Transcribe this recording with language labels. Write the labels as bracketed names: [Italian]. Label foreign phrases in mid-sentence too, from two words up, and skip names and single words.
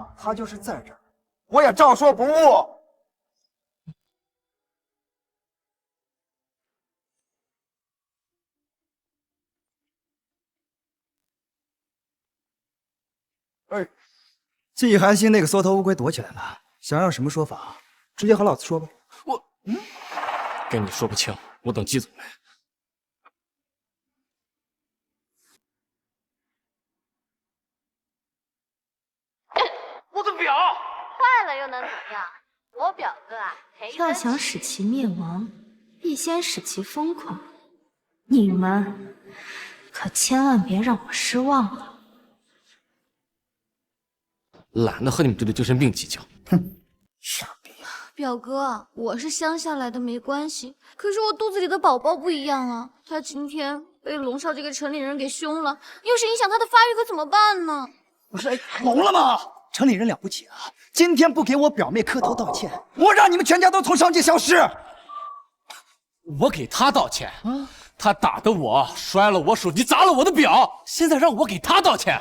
[Chinese] 他就是在這兒，我也照說不誤。哎，季寒心那個縮頭烏龜躲起來了，想要什麼說法，直接和老子說吧。跟你說不清，我等季總來。我的表壞了又能怎麼樣？我表哥啊賠得起。要想使其滅亡，必先使其瘋狂。你們可千萬別讓我失望了。懶得和你們這對精神病計較。哼，傻逼！表哥，我是鄉下來的沒關係，可是我肚子裡的寶寶不一樣啊。他今天被龍少這個城裡人給兇了，要是影響他的發育可怎麼辦呢？不是，聾了嗎？城裡人了不起啊！今天不給我表妹磕頭道歉，我讓你們全家都從商界消失。我給他道歉，他打得我，摔了我手機，砸了我的表，現在讓我給他道歉。